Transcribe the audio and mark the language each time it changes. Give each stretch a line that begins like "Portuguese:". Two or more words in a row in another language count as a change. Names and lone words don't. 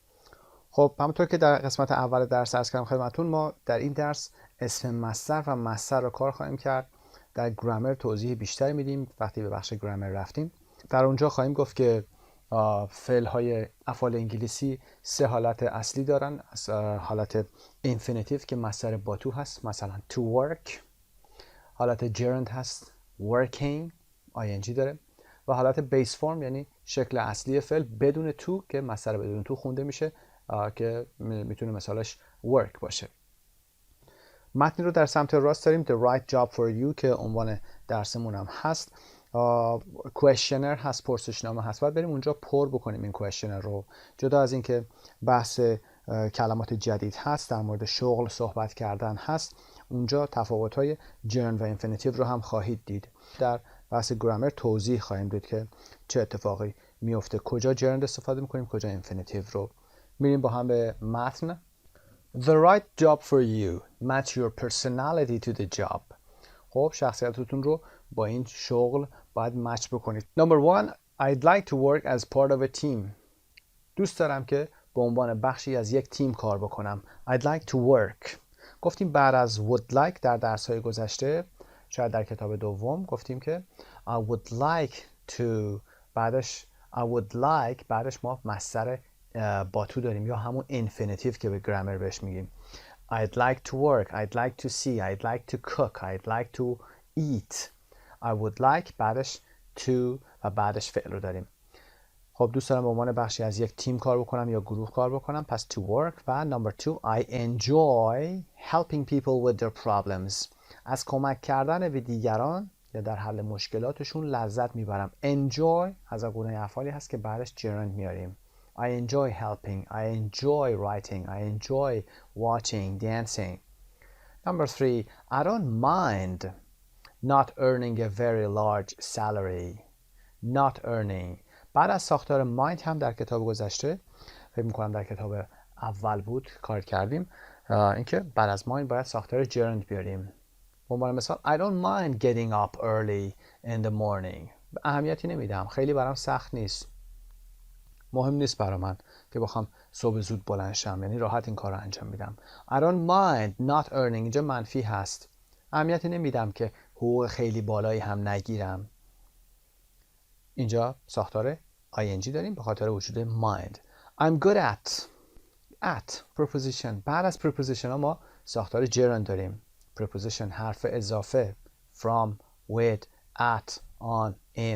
Persian: خب همونطور که در قسمت اول درس عرض کردم خدمتتون، ما در این درس اسم مصدر و مصدر رو کار خواهیم کرد. در گرامر توضیح بیشتری میدیم. وقتی به بخش گرامر رفتیم در اونجا خواهیم گفت که فعل‌های افعال انگلیسی 3 حالت اصلی دارن. از حالت اینفینیتیو که مصدر با تو هست، مثلا
English: to work.
Persian: حالت جرند هست
English: working ing
Persian: داره. و حالت بیس فرم یعنی شکل اصلی فعل بدون تو که مصدر بدون تو خونده میشه که میتونه مثالش work باشه. متنی رو در سمت راست داریم
English: The right job for you
Persian: که عنوان درسمون هم هست. کوئسشنر هست، پرسشنامه هست. باید بریم اونجا پر بکنیم این کوئسشنر رو. جدا از اینکه بحث کلمات جدید هست، در مورد شغل صحبت کردن هست، اونجا تفاوت‌های جرند و اینفینیتیو رو هم خواهید دید. در بحث گرامر توضیح خواهیم دید که چه اتفاقی میفته، کجا جرند استفاده میکنیم، کجا اینفینیتیو رو. میریم با هم به متن.
English: The right job for you. Match your personality to the job.
Persian: خب شخصیتتون رو با این شغل باید مچ بکنید.
English: Number 1. I'd like to work as part of a team.
Persian: دوست دارم که به عنوان بخشی از یک تیم کار بکنم.
English: I'd like to work.
Persian: گفتیم بعد از
English: would like
Persian: در درس‌های گذشته، شاید در کتاب دوم گفتیم که
English: I would like to
Persian: بعدش
English: I would like
Persian: بعدش ما مصدر با تو داریم یا همون infinitive که به گرامر بهش میگیم.
English: I'd like to work, I'd like to see, I'd like to cook, I'd like to eat. I would like
Persian: بعدش to و بعدش فعل رو داریم. خب دوست دارم به عنوان بخشی از یک تیم کار بکنم یا گروه کار بکنم، پس
English: to work. و number 2 I enjoy helping people with their problems.
Persian: از کمک کردن به دیگران یا در حل مشکلاتشون لذت میبرم. enjoy از گونه افعالی هست که بعدش gerund میاریم.
English: I enjoy helping, I enjoy writing, I enjoy watching, dancing. Number 3 I don't mind not earning a very large salary. Not earning.
Persian: بعد از ساختار mind هم در کتاب گذشته، فکر میکنم در کتاب اول بود کار کردیم، اینکه بعد از mind باید ساختار gerund بیاریم. به عنوان مثال
English: I don't mind getting up early in the morning.
Persian: اهمیتی نمیدم، خیلی برام سخت نیست، مهم نیست برای من که بخوام صبح زود بلند شم، یعنی راحت این کار رو انجام میدم.
English: I don't mind not earning
Persian: اینجا منفی هست، اهمیتی نمیدم که حقوق خیلی بالایی هم نگیرم. اینجا ساختار ing داریم به خاطر وجود mind.
English: I'm good at preposition.
Persian: بعد از preposition ها ما ساختار gerund داریم. preposition حرف اضافه
English: from, with, at, on, in.